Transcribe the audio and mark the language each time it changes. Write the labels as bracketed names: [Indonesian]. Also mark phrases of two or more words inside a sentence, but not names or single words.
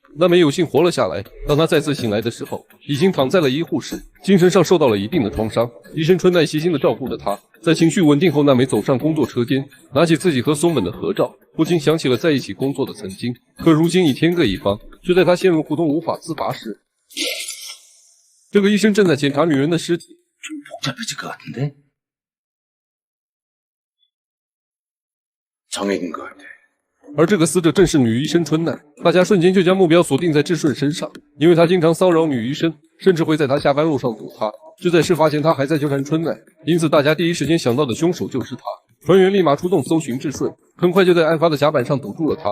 [Chinese] 娜美有幸活了下来，当她再次醒来的时候，已经躺在了医护室，精神上受到了一定的创伤。医生春奈细心地照顾着她，在情绪稳定后，娜美走上工作车间，拿起自己和松本的合照，不禁想起了在一起工作的曾经。可如今已天各一方，就在她陷入胡同无法自拔时，这个医生正在检查女人的尸体。 [Korean] 복잡해질 것 같은데? 정액인 것 같아. [Chinese] 而这个死者正是女医生春奈，大家瞬间就将目标锁定在志顺身上，因为他经常骚扰女医生，甚至会在她下班路上堵她。就在事发前，他还在纠缠春奈，因此大家第一时间想到的凶手就是他。船员立马出动搜寻志顺，很快就在案发的甲板上堵住了他。